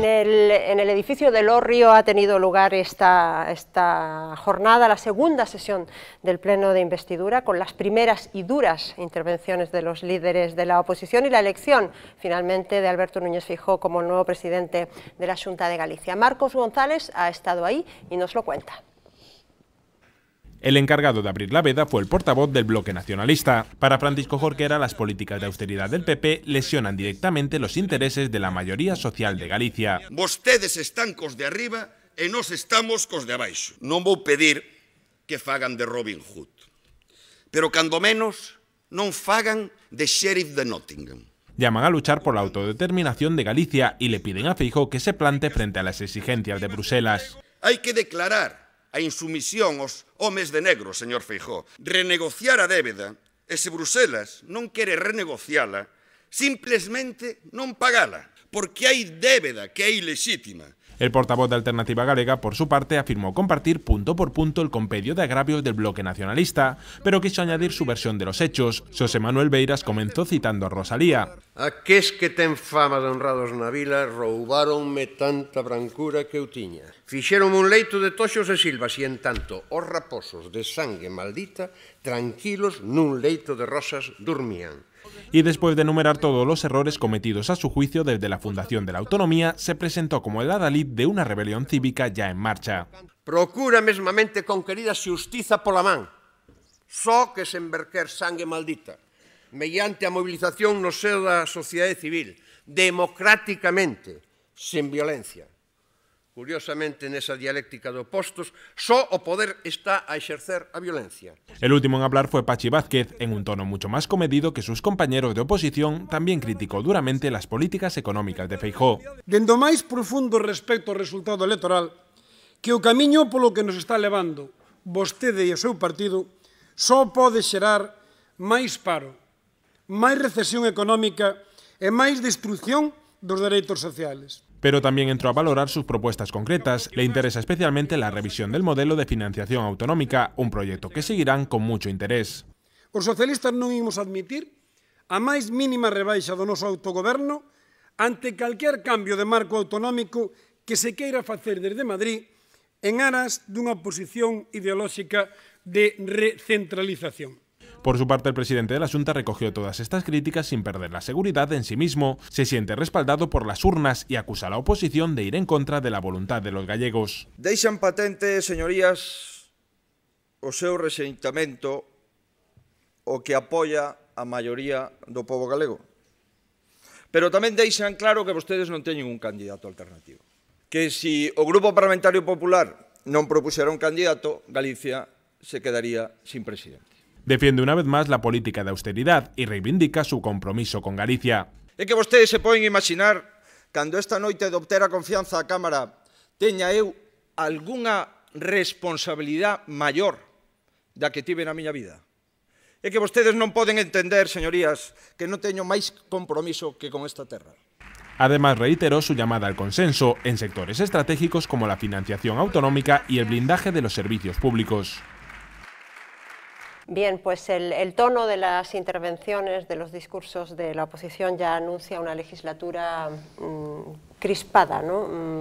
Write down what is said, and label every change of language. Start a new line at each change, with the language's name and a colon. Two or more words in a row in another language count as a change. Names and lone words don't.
Spanish: En el edificio del Hórreo ha tenido lugar esta jornada, la segunda sesión del Pleno de Investidura, con las primeras y duras intervenciones de los líderes de la oposición y la elección, finalmente, de Alberto Núñez Feijóo como el nuevo presidente de la Xunta de Galicia. Marcos González ha estado ahí y nos lo cuenta. El encargado de abrir la veda fue el portavoz del Bloque Nacionalista. Para Francisco Jorquera, las políticas de austeridad del PP lesionan directamente los intereses de la mayoría social de Galicia.
Galician: Vostedes están cos de arriba e nós estamos cos de abaixo. Non vou pedir que fagan de Robin Hood, pero cando menos non fagan de Sheriff de Nottingham.
Spanish: Llaman a luchar por la autodeterminación de Galicia y le piden a Feijóo que se plante frente a las exigencias de Bruselas.
Galician: Hai que declarar a insumisión aos homes de negro, señor Feijóo. Renegociar a débeda, e se Bruselas non quere renegociala, simplesmente non pagala, porque hai débeda que é ilexítima.
Spanish: El portavoz de Alternativa Galega, por su parte, afirmó compartir punto por punto el compendio de agravios del Bloque Nacionalista, pero quiso añadir su versión de los hechos. Xosé Manuel Beiras comenzó citando a Rosalía.
Galician: Aqués que ten fama de honrados na vila roubáronme tanta brancura que eu tiña. Fixéronme un leito de toxos e silvas e, en tanto, os raposos de sangue maldita, tranquilos nun leito de rosas, dormían.
Spanish: Y después de enumerar todos los errores cometidos a su juicio desde la fundación de la autonomía, se presentó como el adalid de una rebelión cívica ya en marcha.
Galician: Procura mesmamente conquerida xustiza pola man, só que sen verter sangue maldita, mediante a movilización no seo da sociedade civil, democráticamente, sen violencia. Curiosamente, nesa dialéctica de opostos, só o poder está a exercer a violencia.
Spanish: El último en hablar fue Pachi Vázquez. En un tono mucho más comedido que sus compañeros de oposición, también criticó duramente las políticas económicas de Feijóo.
Galician: Dendo máis profundo respecto ao resultado electoral, que o camiño polo que nos está levando vostede e o seu partido só pode xerar máis paro, máis recesión económica e máis destrucción dos dereitos sociales.
Spanish: Pero también entró a valorar sus propuestas concretas. Le interesa especialmente la revisión del modelo de financiación autonómica, un proyecto que seguirán con mucho interés.
Galician: Os socialistas non imos admitir a máis mínima rebaixa do noso autogoberno ante calquer cambio de marco autonómico que se queira facer desde Madrid en aras dunha posición ideolóxica de recentralización.
Spanish: Por su parte, el presidente de la Xunta recogió todas estas críticas sin perder la seguridad en sí mismo. Se siente respaldado por las urnas y acusa a la oposición de ir en contra de la voluntad de los gallegos.
Galician: Deixan patente, señorías, o seu rexeitamento o que apoia a maioría do pobo galego. Pero tamén deixan claro que vostedes non teñen un candidato alternativo. Que si o Grupo Parlamentario Popular non propuxera un candidato, Galicia
Spanish: se quedaría sin presidente. Defiende una vez más la política de austeridad y reivindica su compromiso con Galicia.
Galician: É que vostedes se poden imaginar, cando esta noite de obter a confianza a Cámara, teña eu algunha responsabilidade maior da que tive na miña vida. É que vostedes non poden entender, señorías, que non teño máis compromiso que con esta terra.
Spanish: Además, reiteró su llamada al consenso en sectores estratégicos como la financiación autonómica y el blindaje de los servicios públicos. Bien, pues el tono de las intervenciones, de los discursos de la oposición ya anuncia una legislatura crispada, ¿no?